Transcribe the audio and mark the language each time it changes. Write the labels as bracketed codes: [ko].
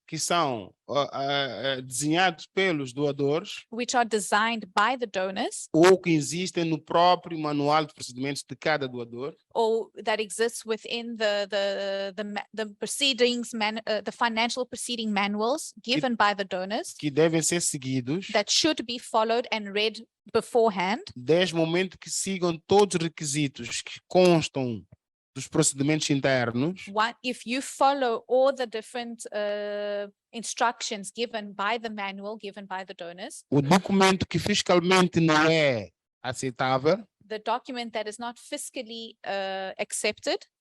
[pt] que são desenhados pelos doadores [en] which are designed by the donors [pt] ou que existem no próprio manual de procedimentos de cada doador, [en] or that exists within the proceedings, the financial proceeding manuals given by the donors [pt] que devem ser seguidos [en] that should be followed and read beforehand. [pt] desde o momento que sigam todos os requisitos que constam dos procedimentos internos, [en] If you follow all the different instructions given by the manual given by the donors, [pt] o documento que fiscalmente não é aceitável, [en] the document that is not fiscally accepted,